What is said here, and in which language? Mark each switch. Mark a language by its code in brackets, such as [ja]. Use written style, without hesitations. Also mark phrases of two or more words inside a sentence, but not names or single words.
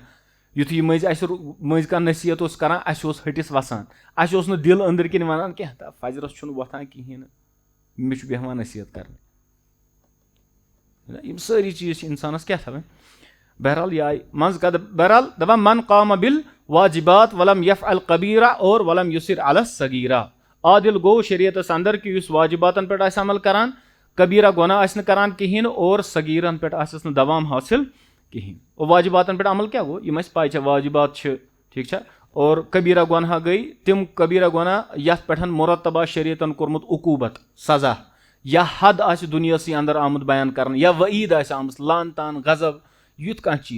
[ks] یُتھُے یہِ مٔنٛزۍ کانٛہہ نصیحت اوس کران اَسہِ اوس ۂٹِس وسان اَسہِ اوس نہٕ دِل أنٛدٕرۍ کِنۍ وَنان کینٛہہ تہٕ فجرس چھُنہٕ وۄتھان کِہینۍ نہٕ مےٚ چھُ بیٚہوان نصیحت کرنہِ. یِم سٲری چیٖز چھِ انسانس کیٛاہ تھاوٕنۍ. بہرحال یہِ آیہِ منٛز بہرحال دپان [ar] من قام بِل واجبات ولم یفعل کبیرہ [ks] اور [ar] ولم یُسر علی صغیرہ. [ks] عادل گوٚو شریعتس انٛدر کہِ یُس واجباتن پٮ۪ٹھ آسہِ عمل کران کبیرہ گۄناہ آسہِ نہٕ کران کِہینۍ اور صغیٖرن پٮ۪ٹھ آسٮ۪س نہٕ دوام حٲصِل کِہینۍ. اور واجباتن پٮ۪ٹھ عمل کیٛاہ گوٚو یِم اَسہِ پاے چھےٚ واجبات چھِ ٹھیٖک چھا اور کبیرہ گۄناہ گٔے تِم کبیرہ گۄناہ یتھ پٮ۪ٹھ مرتب آسہِ شریعتن کوٚرمُت عقوٗبت سزا یا حد آسہِ دُنیاہسٕے انٛدر آمُت بیان کرنہٕ یا وعیٖد آسہِ آمٕژ لانتان غضب یُتھ کانٛہہ چیٖز.